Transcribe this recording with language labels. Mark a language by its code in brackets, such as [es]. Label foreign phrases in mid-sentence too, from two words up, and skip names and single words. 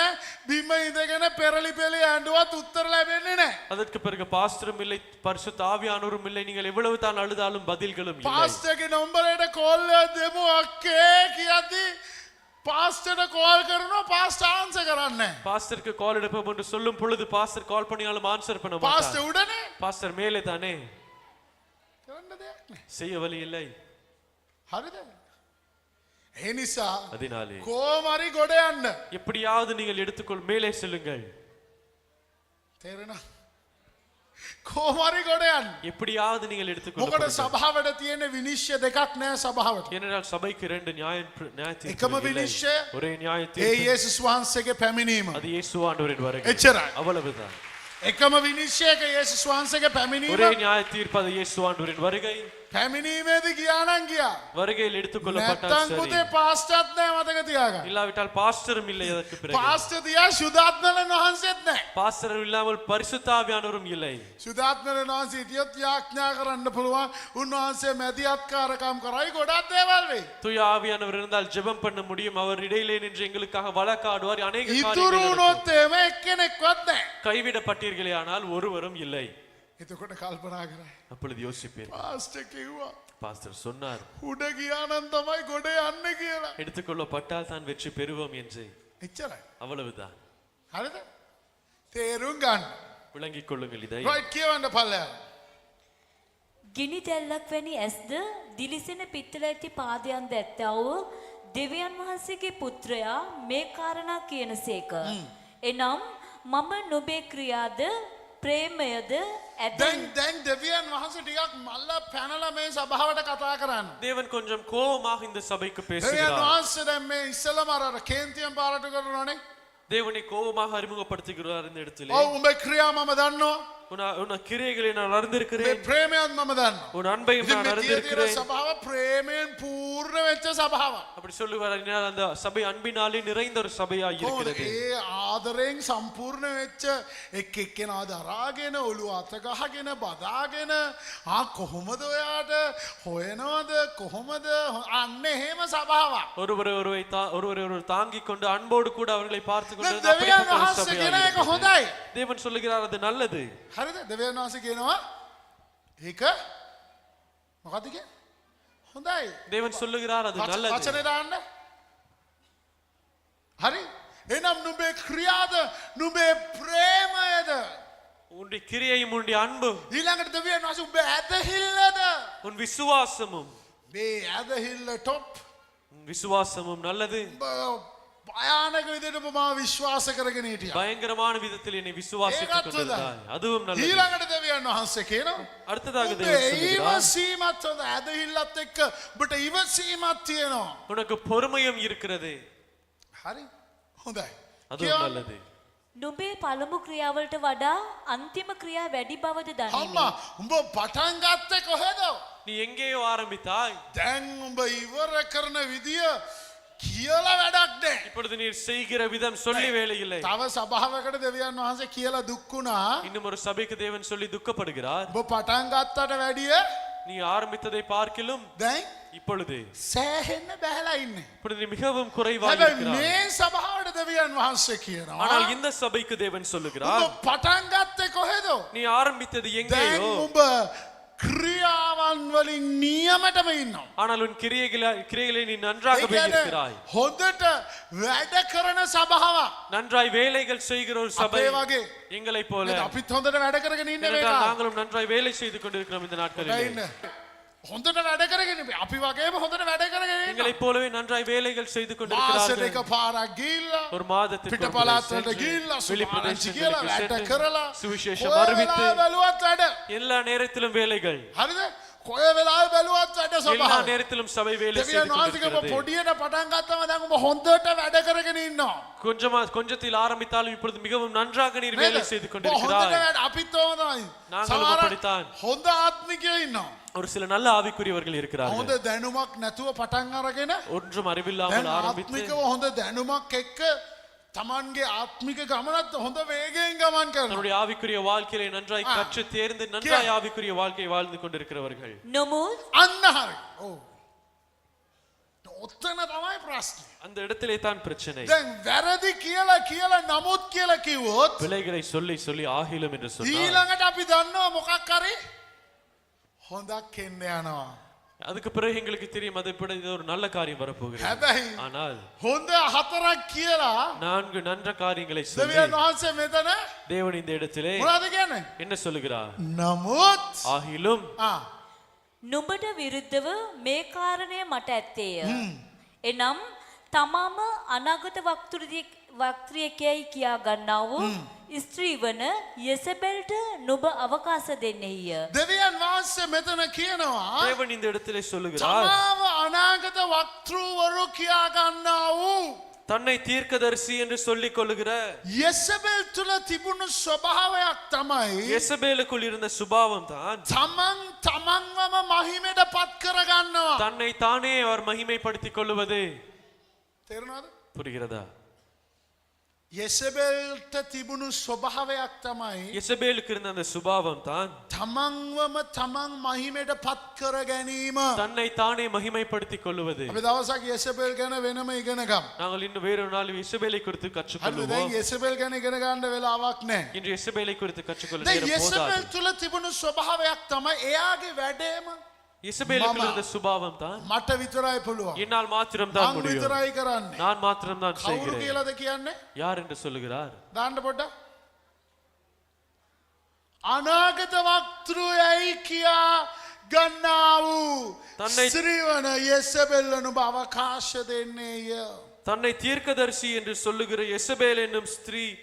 [si] බිම ඉඳගෙන පෙරලි පෙළි ඇඬුවත් උත්තර ලැබෙන්නේ නැහැ. [ta] அதற்கு பிறகு பாஸ்டரும் இல்லை, பரிசுத்த ஆவியானவரும் இல்லை. நீங்கள் எவ்வளவு தான் அழுதாலும் பதில்களும் இல்லை. [si] පාස්ටර්ගේ නම්බරයට කෝල් එකක් දෙමු අක්කේ කියද්දි පාස්ටර්ට කෝල් කරනවා, පාස්ටර් ආන්සර් කරන්නේ නැහැ. [ta] பாஸ்டருக்கு கால் எடுப்போம் என்று சொல்லும் பொழுது பாஸ்டர் கால் பண்ணினாலும் ஆன்சர் பண்ண மாட்டார். [si] පාස්ටර් උඩනේ. [ta] பாஸ்டர் மேலே தானே, [si] කරන්න දෙයක් නැහැ. [ta] செய்ய வழி இல்லை. [si] හරිද? ඒ නිසා [ta] அதனாலே [si] කොහොමරි ගොඩ යන්න. [ta] எப்படியாவது நீங்கள் எடுத்துக்கொள், மேலே செல்லுங்கள். [si] තේරෙනවද? කොහොමරි ගොඩ යන්න. [ta] எப்படியாவது நீங்கள் [si] මොකද [ta] எடுத்துக்கொள்ள. [si] සභාවට තියෙන විනිශ්චය දෙකක් නැහැ සභාවට. [ta] ஏனென்றால் சபைக்கு ரெண்டு நியாய தீர்ப்பு [si] එකම [ta] இல்லை. [si] විනිශ්චය [ta] ஒரே நியாய [si] ඒ [ta] தீர்ப்பு. [si] යේසුස් වහන්සේගේ පැමිණීම. [ta] அது இயேசு ஆண்டவரின் வருகை. [si] එච්චරයි. [ta] அவ்வளவுதான். [si] එකම විනිශ්චයක යේසුස් වහන්සේගේ පැමිණීම. [ta] ஒரே நியாய தீர்ப்பு, அது இயேசு ஆண்டவரின் வருகை. [si] පැමිණීමේදී ගියා නම් ගියා. [ta] வருகையில் எடுத்துக்கொள்ளப்பட்டால் [si] නැත්තම් [ta] சரி. [si] පුතේ පාස්ටර්ත් නැහැ මතක තියාගන්න. [ta] இல்லாவிட்டால் பாஸ்டரும் இல்லை. அதற்கு பிறகு [si] පාස්ටර් තියා සුදාත්මයන් වහන්සේත් නැහැ. [ta] பாஸ்டர் இல்லாமல் பரிசுத்த ஆவியானவரும் இல்லை. [si] සුදාත්මයන් වහන්සේ හිටියොත් යාඥා කරන්න පුළුවන්. උන්වහන්සේ මැදිහත්කාරකම් කරයි ගොඩක් දේවල් වෙයි. [ta] தூய ஆவியானவர் இருந்தால் ஜெபம் பண்ண முடியும். அவர் இடையிலே நின்று எங்களுக்காக வழக்காடுவார். அநேக [si] ඉතුරු [ta] காரியங்கள் நடக்கும். [si] වුණොත් එහෙම එක්කෙනෙක්වත් නැහැ. [ta] கைவிடப்பட்டீர்களே ஆனால் ஒருவரும் இல்லை. [si] එතකොට කල්පනා කරයි. [ta] அப்பொழுது யோசிப்பேன், [si] පාස්ටර් කිව්වා [ta] பாஸ்டர் சொன்னார் [si] උඩ ගියා නම් තමයි ගොඩ යන්න කියලා. [ta] எடுத்துக்கொள்ளப்பட்டால் தான் வெற்றி பெறுவோம் என்று. [si] එච්චරයි. [ta] அவ்வளவுதான். [si] හරිද? තේරුම් ගන්න. [ta] விளங்கிக் கொள்ளுங்கள் இதை. [si] රයිට් කියවන්න පල්ලෙහා. ගිනි දැල්ලක් වැනි ඇස්ද දිලිසෙන පිත්තල ඇති පාදයන්ද ඇත්තා වූ දෙවියන් වහන්සේගේ පුත්‍රයා මේ කාරණා කියනසේක. එනම් මම නුඹේ ක්‍රියාද ප්‍රේමයද ඇත. දැන් දෙවියන් වහන්සේ ටිකක් මල්ල පැනලා මේ සභාවට කතා කරන්න. [ta] தேவன் கொஞ்சம் கோபமாக இந்த சபைக்கு [si] දෙවියන් [ta] பேசுகிறார். [si] වහන්සේ දැන් මේ ඉස්සලම අර කේන්තියෙන් පාරට කරනෝනේ. [ta] தேவனை கோபமாக அறிமுகப்படுத்துகிறார் இந்த இடத்திலே. [si] ඔව් උඹේ ක්‍රියා මම දන්නවා. [ta] உன் கிரியைகளை நான் அறிந்திருக்கிறேன். [si] මේ ප්‍රේමයත් මම දන්නවා. [ta] உன் அன்பையும் [si] ඉතින් [ta] நான் [si] මේ තියෙන [ta] அறிந்திருக்கிறேன். [si] සභාව ප්‍රේමයෙන් පූර්ණ වෙච්ච සභාවක්. [ta] அப்படி சொல்லுவார். அந்த சபை அன்பினாலே நிறைந்த ஒரு சபையா [si] කොහොමද [ta] இருக்கிறது. [si] ඒ ආදරයෙන් සම්පූර්ණ වෙච්ච එක් එක්කෙනා දරාගෙන ඔළුව අත ගහගෙන බදාගෙන කොහොමද ඔයාට හොයනවද කොහොමද අන්න එහෙම සභාවක්. [ta] ஒருவரை தாங்கிக் கொண்டு அன்போடு கூட அவர்களை பார்த்து கொண்டு [si] දැන් දෙවියන් වහන්සේ කියන එක හොඳයි. [ta] தேவன் சொல்லுகிறார் அது நல்லது. [si] හරිද? දෙවියන් වහන්සේ කියනවා ඒක මොකද්ද කියන්නේ? හොඳයි. [ta] தேவன் சொல்லுகிறார் அது நல்லது. [si] වචනේ දාන්න. හරි? එනම් නුඹේ ක්‍රියාද නුඹේ ප්‍රේමයද [ta] உன்னுடைய கிரியையும் உன்னுடைய அன்பும் [si] ඊළඟට දෙවියන් වහන්සේ උඹේ ඇදහිල්ලද [ta] உன் விசுவாசமும் [si] මේ ඇදහිල්ල টොප් [ta] உன் விசுவாசமும் நல்லது. [si] භයානක විදිහට මම විශ්වාස කරගෙන හිටියා. [ta] பயங்கரமான விதத்தில் என்னை விசுவாசித்துக் கொண்டிருந்தாய். அதுவும் நல்லது. [si] ඊළඟට දෙවියන් වහන්සේ කියනවා [ta] அடுத்ததாக தேவன் சொல்லுகிறார் [si] ඉවසීමත් හොඳ ඇදහිල්ලත් එක්ක ඔබට ඉවසීමක් තියෙනවා. [ta] உனக்கு பொறுமையும் இருக்கிறது. [si] හරි? හොඳයි. [ta] அதுவும் நல்லது. [si] නුඹේ පළමු ක්‍රියාවලට වඩා අන්තිම ක්‍රියා වැඩි බවද දනිමි. අම්මා උඹ පටන් ගත්තේ කොහෙද? [ta] நீ எங்கேயோ ஆரம்பித்தாய். [si] දැන් උඹ ඉවර කරන විදිය කියලා වැඩක් නැහැ. [ta] இப்பொழுது நீ செய்கிற விதம் சொல்லி வேலை இல்லை. [si] තව සභාවකට දෙවියන් වහන්සේ කියලා දුක්ුණා. [ta] இன்னும் ஒரு சபைக்கு தேவன் சொல்லி துக்கப்படுகிறார். [si] උඹ පටන් ගත්තට වැඩිය [ta] நீ ஆரம்பித்ததை பார்க்கிலும் [si] දැන් [ta] இப்பொழுது [si] සෑහෙන්න බැහැලා ඉන්නේ. [ta] இப்பொழுது நீ மிகவும் குறைவாக [si] හැබැයි [ta] இருக்கிறாய். [si] මේ සභාවට දෙවියන් වහන්සේ කියනවා [ta] ஆனால் இந்த சபைக்கு தேவன் சொல்லுகிறார் [si] උඹ පටන් ගත්තේ කොහෙද? [ta] நீ ஆரம்பித்தது [si] දැන් [ta] எங்கேயோ [si] උඹ ක්‍රියාවන් වලින් නියමටම ඉන්නවා. [ta] ஆனால் உன் கிரியைகளை நீ நன்றாகவே இருக்கிறாய். [si] හොඳට වැඩ කරන සභාවක්. [ta] நன்றாய் வேலைகள் செய்கிற ஒரு சபை [si] අපේ වගේ [ta] எங்களை போல. [si] අපිත් හොඳට වැඩ කරගෙන ඉන්න [ta] ஏனென்றால் [si] වෙලාව. [ta] நாங்களும் நன்றாய் வேலை செய்து கொண்டிருக்கிறோம் இந்த நாட்களில். [si] ඉන්න. හොඳට වැඩ කරගෙන අපි වගේම හොඳට වැඩ කරගෙන ඉන්න. [ta] எங்களை போலவே நன்றாய் வேலைகள் செய்து [si] මාසෙට [ta] கொண்டிருக்கிறார்கள். [si] එක පාරක් ගිහිල්ලා [ta] ஒரு மாதத்திற்கு [si] පිට පළාත් වලට ගිහිල්ලා [ta] வெளிப்பிரதேசங்களுக்கு [si] කියලා වැඩ [ta] சென்று [si] කරලා [ta] சுவிசேஷம் [si] කොයි [ta] அறிவித்து [si] වෙලාවෙ බැලුවත් වැඩ. [ta] எல்லா நேரத்திலும் வேலைகள். [si] හරිද? කොයි වෙලාවෙ බැලුවත් වැඩ [ta] எல்லா [si] සභාව. [ta] நேரத்திலும் சபை வேலை செய்து [si] දෙවියන් වහන්සේ කිව්ව [ta] கொண்டிருக்கிறது. [si] පොඩියට පටන් ගත්තම දැන් ඔබ හොඳට වැඩ කරගෙන ඉන්නවා. [ta] கொஞ்சத்தில் ஆரம்பித்தாலும் இப்பொழுது மிகவும் நன்றாக நீர் வேலை செய்து [si] හොඳට [ta] கொண்டிருக்கிறாய். [si] වැඩ අපිත් ඕනයි. [ta] நாங்களும் அப்படித்தான். [si] හොඳ ආත්මිකයෝ ඉන්නවා. [ta] ஒரு சில நல்ல ஆவிக்குரியவர்கள் இருக்கிறார்கள். [si] හොඳ දැනුමක් නැතුව පටන් අරගෙන [ta] ஒன்றும் அறிவில்லாமல் ஆரம்பித்து [si] ආත්මිකව හොඳ දැනුමක් එක්ක තමන්ගේ ආත්මික ගමනත් හොඳ වේගයෙන් ගමන් කරනවා. [ta] தன்னுடைய ஆவிக்குரிய வாழ்க்கையை நன்றாய் கற்று தேர்ந்து நன்றாய் ஆவிக்குரிய வாழ்க்கையை வாழ்ந்து கொண்டிருக்கிறவர்கள். [si] නොමුත් අන්න හරි. ඔව්. ඔතන තමයි ප්‍රශ්නේ. [ta] அந்த இடத்திலே தான் பிரச்சனை. [si] දැන් වැරදි කියලා නමුත් කියලා කිව්වොත් [ta] பிழைகளை சொல்லி சொல்லி ஆகிலும் என்று சொன்னார். [si] ඊළඟට අපි දන්නවා මොකක් හරි හොඳක් එන්න යනවා. [ta] அதுக்கு பிறகு எங்களுக்கு தெரியும் அது இப்படி இது ஒரு நல்ல காரியம் வரப்போகிறது. [si] හැබැයි [ta] ஆனால் [si] හොඳ හතරක් කියලා [ta] 4 நன்ற காரியங்களை சொல்லி [si] දෙවියන් වහන්සේ මෙතන [ta] தேவன் இந்த இடத்திலே [si] මොනවද කියන්නේ? [ta] என்ன சொல்லுகிறார்? [si] නමුත් [ta] ஆகிலும் [si] නුඹට විරුද්ධව මේ කාරණය මට ඇත්තේය. එනම් තමාම අනාගත වක්ත්‍රියකයයි කියා ගන්නා වූ ස්ත්‍රී වන යෙසබෙල්ට නුඹ අවකාශ දෙන්නේය. දෙවියන් වහන්සේ මෙතන කියනවා [ta] தேவன் இந்த இடத்திலே சொல்லுகிறார் [si] තමාව අනාගත වක්තෘවරු කියා ගන්නා වූ [ta] தன்னை தீர்க்கதரிசி என்று சொல்லிக் கொள்ளுகிற [si] යෙසබෙල් තුල තිබුණු ස්වභාවයක් තමයි [ta] யெசபேலுக்குள் இருந்த சுபாவம் தான் [si] තමන්වම මහිමයට පත් කරගන්නවා. [ta] தன்னை தானே அவர் மகிமைப்படுத்திக் கொள்ளுவது. [si] තේරුණාද? [ta] புரிகிறதா? [si] යෙසබෙල්ට තිබුණු ස්වභාවයක් තමයි [ta] யெசபேலுக்கு இருந்த அந்த சுபாவம் தான் [si] තමන්වම තමන් මහිමයට පත් කර ගැනීම. [ta] தன்னை தானே மகிமைப்படுத்திக் கொள்ளுவது. [si] අපි දවසක් යෙසබෙල් ගැන වෙනම ඉගෙන ගමු. [ta] நாங்கள் இன்னும் வேறொரு நாள் யெசபேலை குறித்து [si] හරිද? [ta] கற்றுக்கொள்வோம். [si] දැන් යෙසබෙල් ගැන ඉගෙන ගන්න වෙලාවක් නැහැ. [ta] இன்று யெசபேலை குறித்து கற்றுக்கொள்ள [si] දැන් [ta] நேரம் போதாது. [si] යෙසබෙල් තුල තිබුණු ස්වභාවයක් තමයි එයාගේ වැඩේම [ta] யெசபேலுக்கு இருந்த சுபாவம் தான் [si] මට විතරයි පුළුවන්. [ta] என்னால் மாத்திரம் தான் [si] මං [ta] முடியும். [si] විතරයි කරන්නේ. [ta] நான் மாத்திரம் தான் [si] කවුරු [ta] செய்கிறேன். [si] කියලාද කියන්නේ? [ta] யார் என்று சொல்லுகிறார்? [si] දාන්න පොඩ්ඩක්. අනාගත වක්තෘයයි කියා ගන්නා වූ තන්නයි- ශ්‍රීවන යෙසබෙල් නුඹ අවකාශ දෙන්නේය. [ta] தன்னை தீர்க்கதரிசி என்று சொல்லுகிற யெசபேல் என்னும் ஸ்திரீ